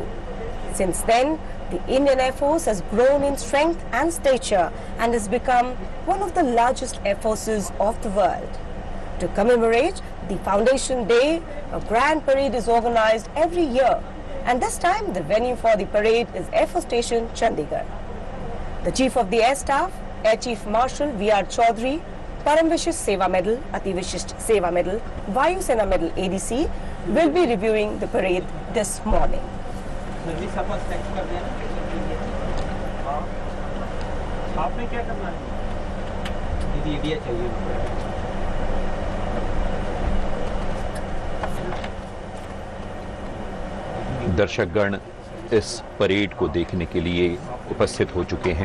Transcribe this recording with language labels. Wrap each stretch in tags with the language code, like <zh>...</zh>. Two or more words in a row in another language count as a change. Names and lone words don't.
<en>Since then, the Indian Air Force has grown in strength and stature and has become one of the largest air forces of the world. To commemorate the Foundation Day, a grand parade is organized every year, and this time the venue for the parade is Air Force Station, Chandigarh. The Chief of the Air Staff, Air Chief Marshal V.R. Chaudhary, Param Vishisht Seva Medal, Ati Vishisht Seva Medal, Vayu Sena Medal ADC will be reviewing the parade this morning. आपने क्या करना है? दीदी इंडिया चाहिए।</en> <hi>दर्शकगण इस परेड को देखने के लिए उपस्थित हो चुके हैं।</hi>